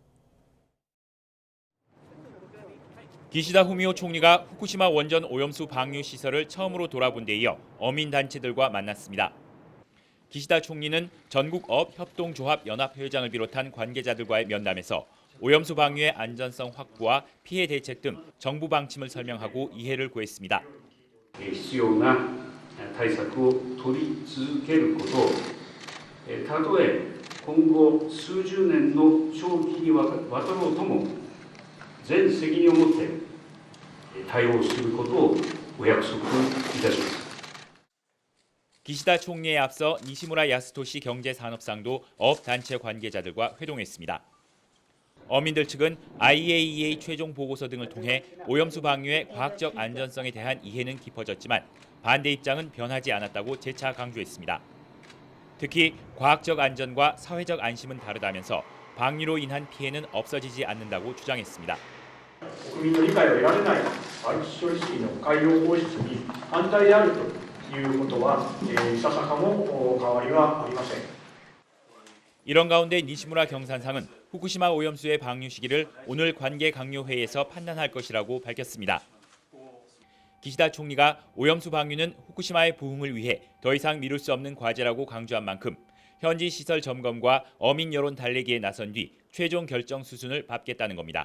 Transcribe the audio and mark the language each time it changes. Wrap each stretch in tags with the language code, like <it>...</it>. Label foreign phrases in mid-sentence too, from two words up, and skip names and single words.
<ko>기시다 후미오 총리가 후쿠시마 원전 오염수 방류 시설을 처음으로 돌아본 데 이어 어민단체들과 만났습니다. 기시다 총리는 전국업협동조합연합회장을 비롯한 관계자들과의 면담에서 오염수 방류의 안전성 확보와 피해 대책 등 정부 방침을 설명하고 이해를 구했습니다.</ko> <ja>必要な対策を取り続けること、たとえ今後数十年の長期にわたろうとも全責任を持って対応することをお約束いたします。</ja> <ko>기시다 총리에 앞서 니시무라 야스토시 경제산업상도 업단체 관계자들과 회동했습니다. 어민들 측은 IAEA 최종 보고서 등을 통해 오염수 방류의 과학적 안전성에 대한 이해는 깊어졌지만 반대 입장은 변하지 않았다고 재차 강조했습니다. 특히 과학적 안전과 사회적 안심은 다르다면서 방류로 인한 피해는 없어지지 않는다고 주장했습니다.</ko> <ja>国民の理解を得られないＩH処理水の海洋放出に反対であるということはいささかも変わりはありません。</ja> <ko>이런 가운데 니시무라 경산상은 후쿠시마 오염수의 방류 시기를 오늘 관계 강요회의에서 판단할 것이라고 밝혔습니다. 기시다 총리가 오염수 방류는 후쿠시마의 부흥을 위해 더 이상 미룰 수 없는 과제라고 강조한 만큼 현지 시설 점검과 어민 여론 달래기에 나선 뒤 최종 결정 수순을 밟겠다는 겁니다.</ko>